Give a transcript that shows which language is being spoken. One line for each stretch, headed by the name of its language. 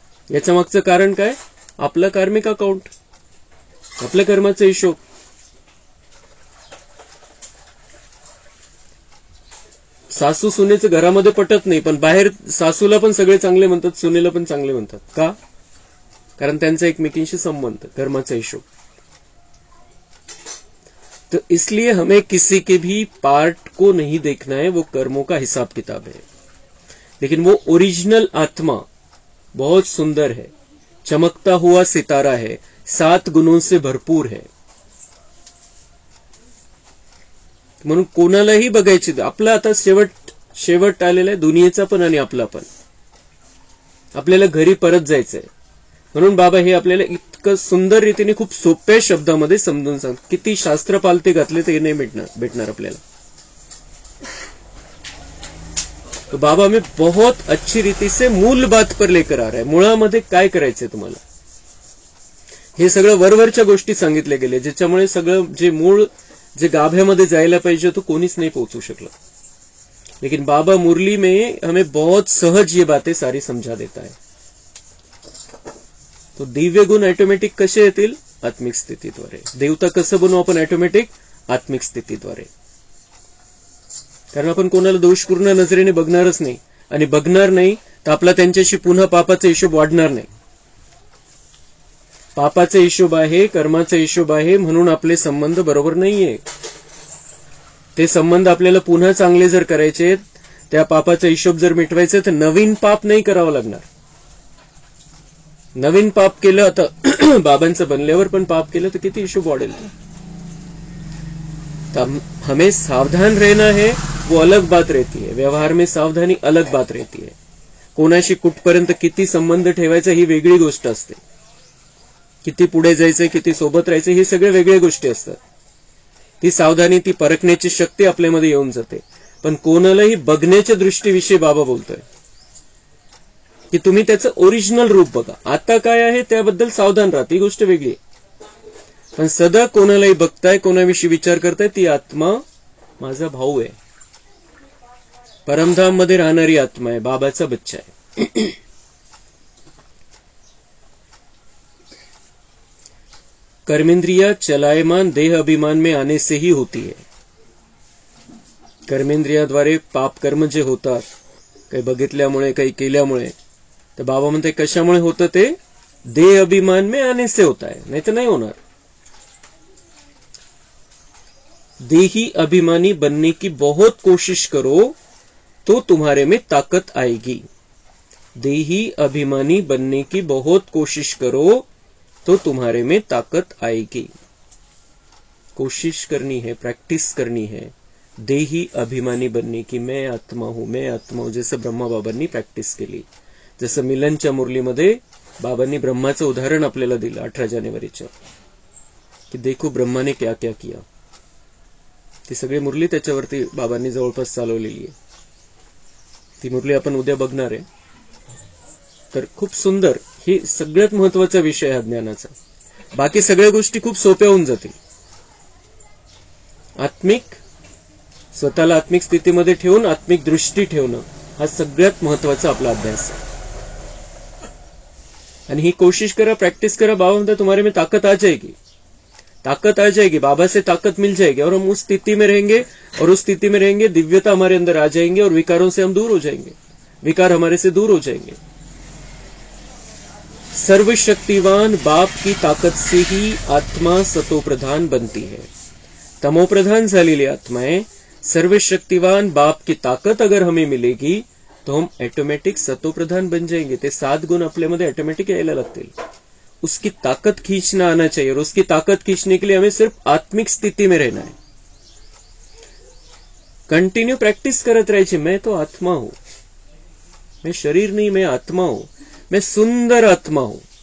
Marathi: याच्या मागचं कारण काय? आपलं कार्मिक अकाउंट, आपल्या कर्माचा हिशोब. सासू सुनेचं घरामध्ये पटत नाही, पण बाहेर सासूला पण सगळे चांगले म्हणतात, सुनेला पण चांगले म्हणतात. का? कारण त्यांचा एकमेकींशी संबंध, कर्माचा हिशोब.
Hindi: तो इसलिए हमें किसी के भी पार्ट को नहीं देखना है, वो कर्मों का हिसाब किताब है. लेकिन वो ओरिजिनल आत्मा बहुत सुंदर है, चमकता हुआ सितारा है, 7 गुणों से भरपूर है.
Marathi: म्हणून कोणालाही बघायची. आपला आता शेवट आलेला आहे, दुनियेचा पण आणि आपला पण. आपल्याला घरी परत जायचंय. म्हणून बाबा हे आपल्याला इतकं सुंदर रीतीने खूप सोप्या शब्दामध्ये समजून सांगतात. किती शास्त्र पालथे घातले ते नाही भेटणार आपल्याला.
Hindi: तो बाबा हमें बहुत अच्छी रीति से मूल बात पर लेकर आ रहा है.
Marathi: मुळामध्ये काय करायचंय तुम्हाला, हे सगळं वरवरच्या गोष्टी सांगितले गेले, ज्याच्यामुळे सगळं जे मूळ, जे गाभ्यामध्ये जायला पाहिजे तो कोणीच नाही पोहोचू शकलं.
Hindi: लेकिन बाबा मुरली में हमें बहुत सहज ये बातें सारी समझा देता है.
Marathi: तो दिव्य गुण ऑटोमॅटिक कसे येतील? आत्मिक स्थितीद्वारे. देवता कसं बनवू आपण? ऑटोमॅटिक आत्मिक स्थितीद्वारे. कारण आपण कोणाला दोषपूर्ण नजरेने बघणारच नाही, आणि बघणार नाही तर आपला त्यांच्याशी पुन्हा पापाचा हिशोब वाढणार नाही. पापाचा हिशोब आहे, कर्माचा हिशोब आहे, म्हणून आपले संबंध बरोबर नाहीये. ते संबंध आपल्याला पुन्हा चांगले जर करायचे, त्या पापाचा हिशोब जर मिटवायचा, तर नवीन पाप नाही करावं लागणार. नवीन पाप केलं, आता बाबांचं बनल्यावर पण पाप केलं तर किती हिशोब वाढेल.
Hindi: हमें सावधान रहना है, वो अलग बात रहती है. व्यवहार में सावधानी अलग बात रहती है.
Marathi: कोणाशी कुठपर्यंत किती संबंध ठेवायचा ही वेगळी गोष्ट असते. किती पुढे जायचंय, किती सोबत राहायचं, ही सगळे वेगळ्या गोष्टी असतात. ती सावधानी, ती परखण्याची शक्ती आपल्यामध्ये येऊन जाते. पण कोणालाही बघण्याच्या दृष्टीविषयी बाबा बोलतोय की तुम्ही त्याचं ओरिजिनल रूप बघा. आता काय आहे त्याबद्दल सावधान राहा, ती गोष्ट वेगळी आहे. पण सदा कोणालाही बघताय, कोणाविषयी विचार करताय, ती आत्मा माझा भाऊ आहे, परमधाम मध्ये राहणारी आत्मा आहे, बाबाचा बच्चा आहे.
Hindi: कर्मेंद्रिया चलायमान देह अभिमान में आने से ही होती है.
Marathi: कर्मेंद्रियाद्वारे पाप कर्म जे होतात, काही बघितल्यामुळे, काही केल्यामुळे, तर बाबा म्हणते कशामुळे होतं ते?
Hindi: देह अभिमान में आने से होता है,
Marathi: नाही तर नाही होणार.
Hindi: देही अभिमानी बनने की बहुत कोशिश करो तो तुम्हारे में ताकत आएगी. देही अभिमानी बनने की बहुत कोशिश करो तो तुम्हारे में ताकत आएगी. कोशिश करनी है, प्रैक्टिस करनी है देही अभिमानी बनने की. मैं आत्मा हूं, मैं आत्मा हूं,
Marathi: जसं ब्रह्मा बाबांनी प्रॅक्टिस केली. जसं मिलनच्या मुरलीमध्ये बाबांनी ब्रह्माचं उदाहरण आपल्याला दिलं 18 जानेवारीच्या, की
Hindi: देखो ब्रह्माने क्या क्या किया.
Marathi: ती सगळी मुरली त्याच्यावरती बाबांनी जवळपास चालवलेली आहे. ती मुरली आपण उद्या बघणार आहे. तर खूप सुंदर, ही सगळ्यात महत्वाचा विषय हा ज्ञानाचा. बाकी सगळ्या गोष्टी खूप सोप्या होऊन जातील. आत्मिक, स्वतःला आत्मिक स्थितीमध्ये ठेवून आत्मिक दृष्टी ठेवणं हा सगळ्यात महत्वाचा आपला अभ्यास आहे. आणि ही कोशिश करा, प्रैक्टिस करा. बाबा म्हणता
Hindi: तुम्हारे में ताकत आ जाएगी, ताकत आ जाएगी, बाबा से ताकत मिल जाएगी, और हम उस स्थिति में रहेंगे, और उस स्थिति में रहेंगे दिव्यता हमारे अंदर आ जाएंगे, और विकारों से हम दूर हो जाएंगे, विकार हमारे से दूर हो जाएंगे. सर्वशक्तिवान बाप की ताकत से ही आत्मा सतोप्रधान बनती है.
Marathi: तमोप्रधान झालेली आत्मा
Hindi: है. सर्वशक्तिवान बाप की ताकत अगर हमें मिलेगी तो हम ऑटोमेटिक सतोप्रधान बन जाएंगे.
Marathi: ते 7 गुण आपल्यामध्ये ऑटोमेटिक यायला लागतील.
Hindi: उसकी ताकत खींचना आना चाहिए, और उसकी ताकत खींचने के लिए हमें सिर्फ आत्मिक स्थिति में रहना है.
Marathi: कंटिन्यू प्रैक्टिस करत राहायची.
Hindi: मैं तो आत्मा हूं, मैं शरीर नहीं, मैं आत्मा हूं, मैं सुंदर आत्मा हूं.